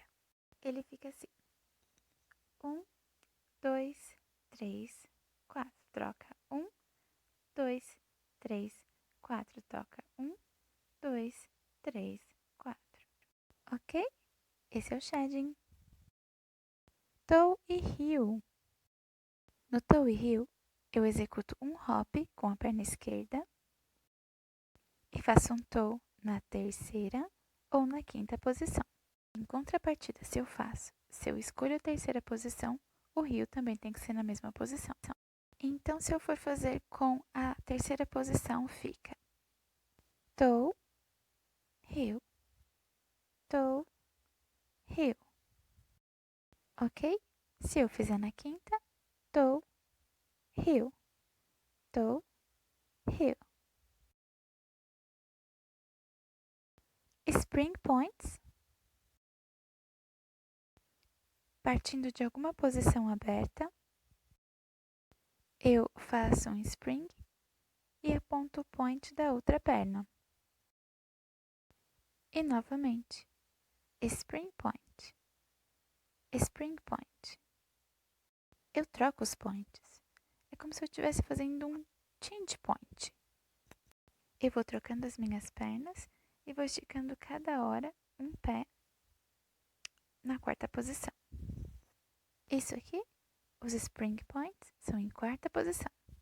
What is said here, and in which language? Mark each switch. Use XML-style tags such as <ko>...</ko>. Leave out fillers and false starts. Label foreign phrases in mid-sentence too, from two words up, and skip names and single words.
<pt>Ele fica assim. 1, 2, 3, 4. Troca 1, 2, 3, 4. Toca 1, 2, 3, 4. Ok? Esse é o shedding. Toe e heel. No toe e heel, eu executo um hop com a perna esquerda e faço um toe na terceira ou na quinta posição. Em contrapartida, se eu escolho a terceira posição, o heel também tem que ser na mesma posição. Então, se eu for fazer com a terceira posição, fica</pt> <en>toe, heel, toe, heel.</en> <pt>Ok? Se eu fizer na quinta,</pt> <en>toe, heel, toe, heel. Spring points.</en> <pt>Partindo de alguma posição aberta, eu faço um spring e aponto o point da outra perna. E novamente,</pt> <en>spring point, spring point.</en> <pt>Eu troco os points. É como se eu estivesse fazendo um</pt> <en>change point.</en> <pt>Eu vou trocando as minhas pernas e vou esticando cada hora um pé na quarta posição. Isso aqui, os</pt> <en>spring points,</en> <pt>são em quarta posição.</pt>